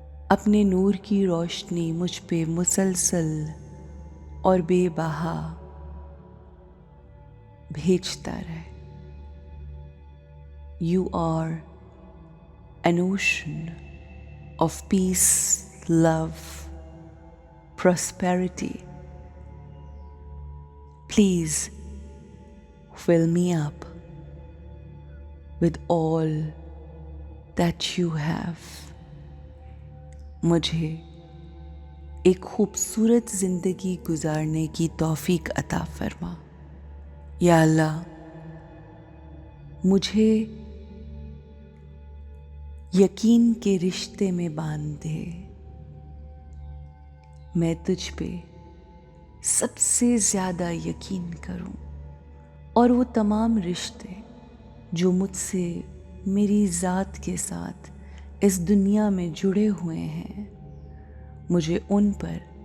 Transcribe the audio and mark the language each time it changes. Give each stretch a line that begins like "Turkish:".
Urdu: اپنے نور کی روشنی مجھ پہ مسلسل اور بے بہا بھیجتا رہے۔
English: You are an ocean of peace, love, prosperity. Please fill me up with all that you have.
Urdu: مجھے ایک خوبصورت زندگی گزارنے کی توفیق عطا فرما۔ یا اللہ مجھے یقین کے رشتے میں باندھ دے، میں تجھ پہ سب سے زیادہ یقین کروں، اور وہ تمام رشتے جو مجھ سے میری ذات کے ساتھ اس دنیا میں جڑے ہوئے ہیں مجھے ان پر